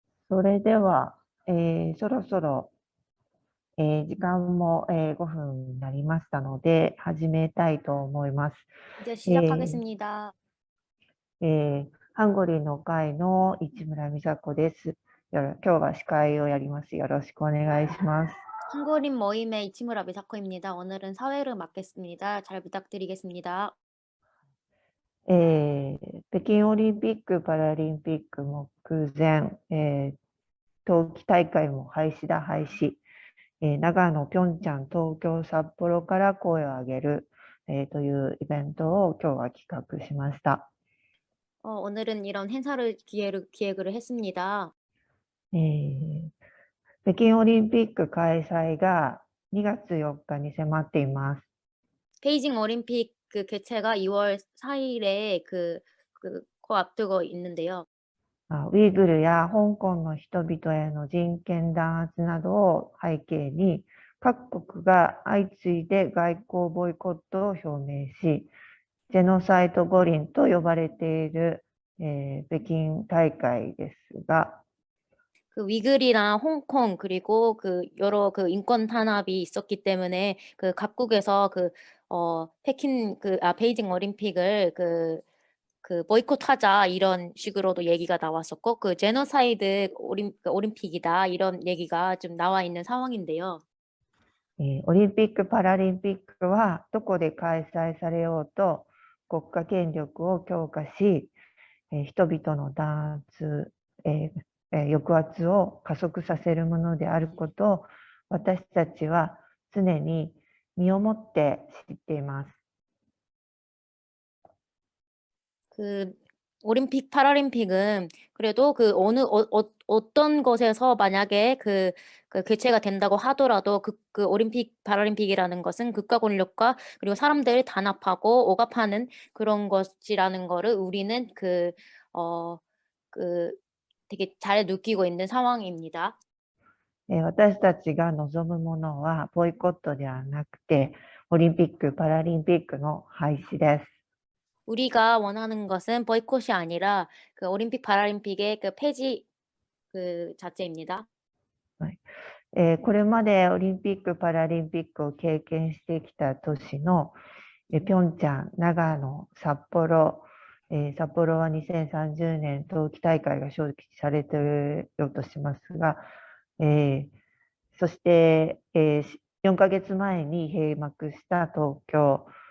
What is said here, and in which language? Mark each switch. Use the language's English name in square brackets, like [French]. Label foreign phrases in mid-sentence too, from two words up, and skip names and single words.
[Japanese] それでは、そろそろ、時間も、5分になりましたので、始めたいと思います。 [Korean] 이제 えー 시작하겠습니다. [Japanese] ハンゴリーの会の市村美佐子です。今日は司会をやります。よろしくお願いします。 [Korean] 한국인 모임의 이치무라 미사코입니다. 오늘은 사회를 맡겠습니다. 잘 부탁드리겠습니다. [Japanese] 北京オリンピック・パラリンピック目前、冬季大会も廃止。長野、ピョンチャン、東京、札幌から声を上げる、というイベントを今日は企画しました。 [Korean] 오늘은 이런 행사를 기획을 했습니다. [Japanese] えー北京オリンピック開催が2月4日に迫っています。 [Korean] 베이징 올림픽 그 개최가 2월 4일에 코앞두고 있는데요. [Japanese] ウイグルや香港の人々への人権弾圧などを背景に、各国が相次いで外交ボイコットを表明し、ジェノサイト五輪と呼ばれている、北京大会ですが、 [Korean] 그 위글이나 홍콩 그리고 그 여러 그 인권 탄압이 있었기 때문에 그 각국에서 베이징 올림픽을 보이콧하자 이런 식으로도 얘기가 나왔었고 그 제노사이드 올림픽이다 이런 얘기가 좀 나와 있는 상황인데요. [Japanese] オリンピック・パラリンピックはどこで開催されようと国家権力を強化し、人々の弾圧、抑圧を加速させるものであることを私たちは常に身をもって知っています。 [Korean] 그 올림픽, 파라림픽은 그래도 그 어떤 것에서 만약에 개최가 된다고 하더라도 그 올림픽, 파라림픽이라는 것은 국가 권력과 그리고 사람들을 단합하고 억압하는 그런 것이라는 거를 우리는 그 되게 잘 느끼고 있는 상황입니다. [Japanese] 私たちが望むものはボイコットではなくて、オリンピック・パラリンピックの廃止です。 [Korean] 우리가 원하는 것은 보이콧이 아니라 그 올림픽, 파라림픽의 그 폐지 그 자체입니다. [Japanese] これまでオリンピック・パラリンピックを経験してきた都市のピョンチャン、長野、札幌、札幌は2030年冬季大会が招致されていようとしますが、そして、4ヶ月前に閉幕した東京、